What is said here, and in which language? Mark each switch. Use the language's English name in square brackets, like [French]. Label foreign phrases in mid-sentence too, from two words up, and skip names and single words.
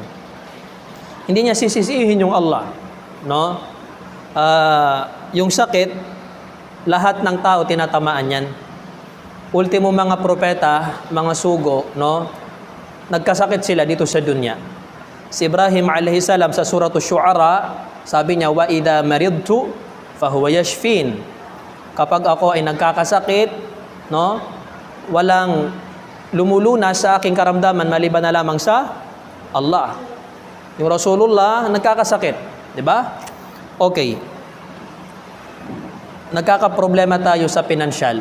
[Filipino] Hindi niya sisisihin yung Allah. No? Yung sakit, lahat ng tao tinatamaan yan. Ultimo mga propeta, mga sugo, no? Nagkasakit sila dito sa dunya. Si Ibrahim [Arabic] عليه السلام [Filipino] sa suratul Syu'ara, sabi niya, [Arabic] وإذا مرضت فهو يشفين. [Filipino] Kapag ako ay nagkakasakit, no, walang lumulunas sa aking karamdaman maliban na lamang sa Allah. Yung Rasulullah nagkakasakit, di ba? Okay. Nagkakaproblema tayo sa pinansyal.